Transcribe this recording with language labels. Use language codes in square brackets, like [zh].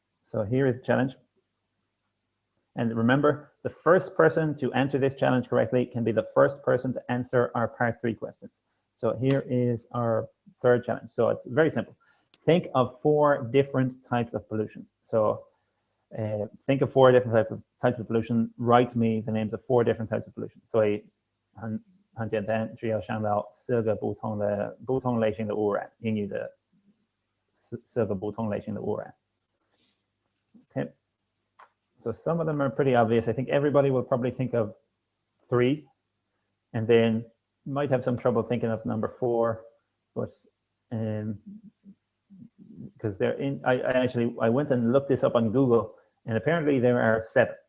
[en] So here is the challenge. And remember, the first person to answer this challenge correctly can be the first person to answer our part 3 question. So here is our third challenge. So it's very simple. Think of 4 different types of pollution. So think of 4 different types of pollution. Write me the names of 4 different types of pollution. [zh] 所以很简单，只要想到4个不同类型的污染，英语的4个不同类型的污染。 [en] Okay. So some of them are pretty obvious. I think everybody will probably think of 3, and then might have some trouble thinking of number 4, but because they're in. I went and looked this up on Google, and apparently there are 7.